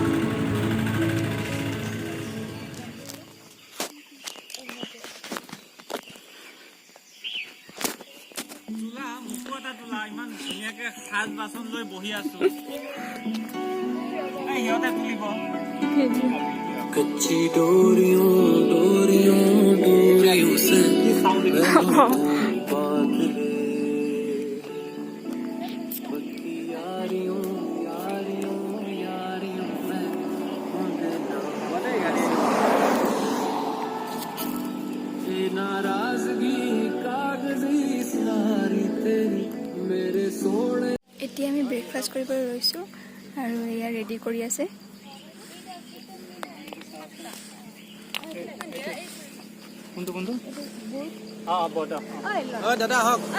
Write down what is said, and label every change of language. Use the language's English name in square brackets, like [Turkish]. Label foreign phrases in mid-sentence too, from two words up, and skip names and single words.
[Assamese] ইমান ধুনীয়াকে সাজ বাচন লৈ বহি আছো, সিহঁতে তুলিব। [Hindi] कच्ची डोरियों डोरियों डोरियों से पक्की यारियों यारियों यारियों में नाराजगी कागजी सारी तेरी मेरे सोने। [Assamese] এতিয়া আমি ব্ৰেকফাষ্ট কৰিবলৈ লৈছোঁ আৰু এয়া ৰেডি কৰি আছে। কোনটো দাদা আহক।